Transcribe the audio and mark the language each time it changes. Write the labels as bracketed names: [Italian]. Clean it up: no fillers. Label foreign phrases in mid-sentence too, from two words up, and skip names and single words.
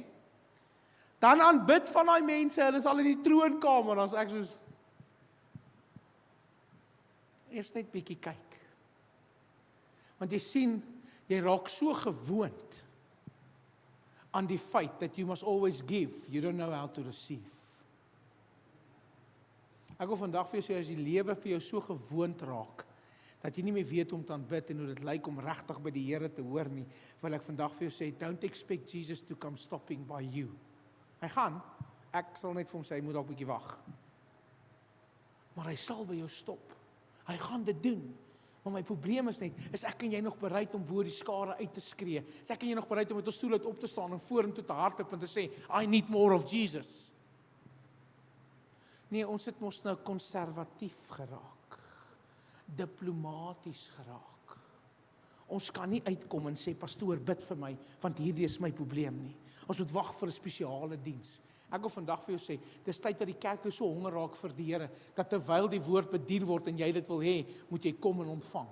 [Afrikaans] Dan aanbid van daai mense, hulle is al in die troonkamer, dan is ek soos, eers net bietjie kyk. Want jy sien, jy raak so gewoond aan die feit [English] that you must always give, you don't know how to receive. [Afrikaans] Ek wil vandag vir jou sê, as die lewe vir jou so gewoond raak, dat jy nie meer weet om te aanbid en hoe dit lyk om regtig by die Here te hoor nie, wil ek vandag vir jou sê, [English] don't expect Jesus to come stopping by you. [Afrikaans] Hy gaan, ek sal net vir hom sê, hy moet dalk 'n bietjie wag. Maar hy sal by jou stop. Hy gaan dit doen. Maar my probleem is net, is ek en jy nog bereid om bo die skare uit te skree? Is ek en jy nog bereid om met ons stoel uit op te staan en vorentoe te hardloop en te sê, [English] I need more of Jesus? [Afrikaans] Nee, ons het mos nou konservatief geraak. Diplomaties geraak. Ons kan nie uitkom en sê, pastoor, bid vir my, want hierdie is my probleem nie. Ons moet wag vir 'n spesiale diens. Ek wil vandag vir jou sê, dis tyd dat die kerk weer so honger raak vir die Here, dat terwyl die woord bedien word en jy dit wil hê, moet jy kom en ontvang.